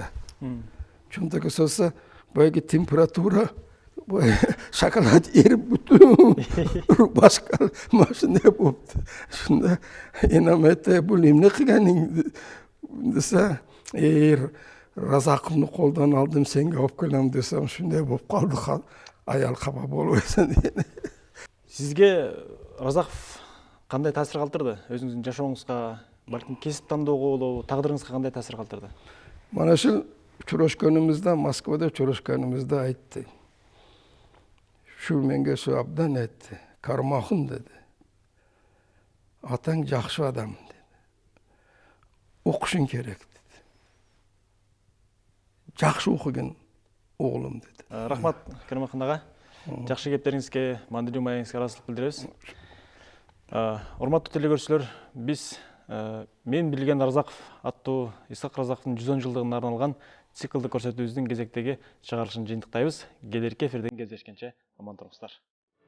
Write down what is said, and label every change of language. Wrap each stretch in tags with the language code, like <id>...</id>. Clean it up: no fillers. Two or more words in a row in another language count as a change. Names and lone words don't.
<uz>Cho'ntagiga solsa, bo'lga temperatura shokolad erib butun boshqa mashina bo'ldi. Shunda enem aytdi, "Bu nima qilganing?" desa, Razaqovni qo'ldan oldim, senga olib kelam desam, shunday bo'lib qoldi. Ayol xafa bo'lmaysan dedi.</uz> <ky>Sizge Razақов қандай таасир калтырды? Өзүңүздүн жашооңузга, балким кесип тандоого болобу, тагдырыңызга кандай таасир калтырды?</ky> <uz>Mana shu uchrashganimizda, Moskvada uchrashganimizda aytdi. Shu menga shu abdan aytdi. Karmoxin dedi. Atang yaxshi odam dedi. O'qishing kerak dedi. Yaxshi o'qigan o'g'lim dedi.</uz> <ky>Рахмат, Кармахан ага. Жакшы кептериңизге, мандилүү маегиңизге ыраазычылык билдиребиз. Урматтуу телекөрүүчүлөр, биз Мен билген Разақов аттуу Исхак Разақовдун 110 жылдыгына арналган циклды көрсөтүүбүздүн кезектеги чыгарылышын жыйынтыктайбыз. Келерки эфирден кездешкенче аман туруңуздар.</ky>